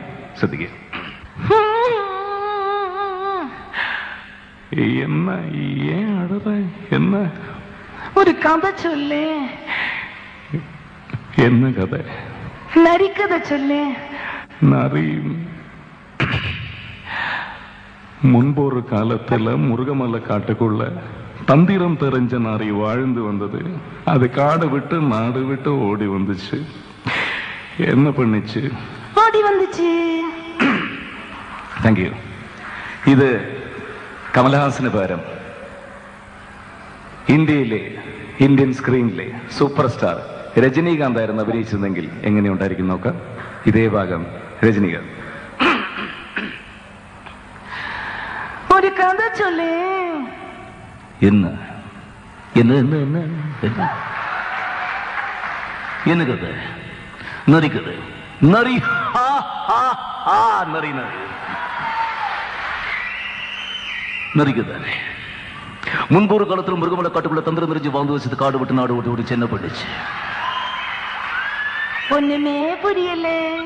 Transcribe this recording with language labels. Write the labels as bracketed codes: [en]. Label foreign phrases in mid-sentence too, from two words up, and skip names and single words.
[ml] ശ്രദ്ധിക്കുക. എന്ന് ഒരു കഥ ചൊല്ലേ. എന്ന് കഥ? നരിക്കഥ ചൊല്ലേ. [ta] നറിയും முன்பொரு காலத்துல முருகமலை காட்டுக்குள்ள தந்திரம் தெரிஞ்ச நாரி வாழ்ந்து வந்தது. அது காடு விட்டு நாடு விட்டு ஓடி வந்துச்சு. என்ன பண்ணிச்சு? ஓடி வந்துச்சு. [en] thank you. [ml] ഇത് കമലഹാസന് പകരം ഇന്ത്യൻ സ്ക്രീനിലെ [en] super star [ml] രജനീകാന്ത് ആയിരുന്നു അഭിനയിച്ചതെങ്കിൽ എങ്ങനെയുണ്ടായിരിക്കും നോക്കാം. ഇതേ ഭാഗം രജനീകാന്ത്. ഒരു കഥ ചൊല്ലേ. എന്ന് എന്ന് കഥ? നരിക്കഥ? നറി നറി நரிக்குதானே. [ta] முன்பொரு காலத்தில் மிருகமலை காட்டுக்குள்ள தந்திரம் தெரிஞ்சு வாழ்ந்து வச்சது காடு விட்டு நாடு விட்டு சென்னை பண்ணிச்சு. ஒண்ணுமே புரியல.